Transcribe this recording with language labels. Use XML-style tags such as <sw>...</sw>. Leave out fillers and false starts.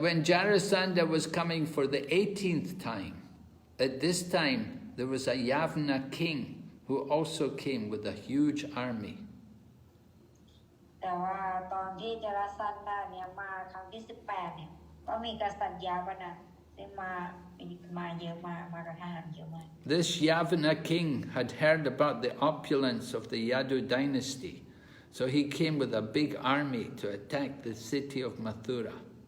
<en>But when Jarasandha was coming for the 18th time, at this time there was a Yavana king who also came with a huge army.</en> <th>แต่ว่าตอนที่จาราสันดาเนี่ยมาครั้งที่18เนี่ยก็มีกษัตริย์ยาวนะที่มาเยอะมากับทหารเยอะมาก</th> <en>This Yavana king had heard about the opulence of the Yadu dynasty, so he came with a big army to attack the city of Mathura.</en>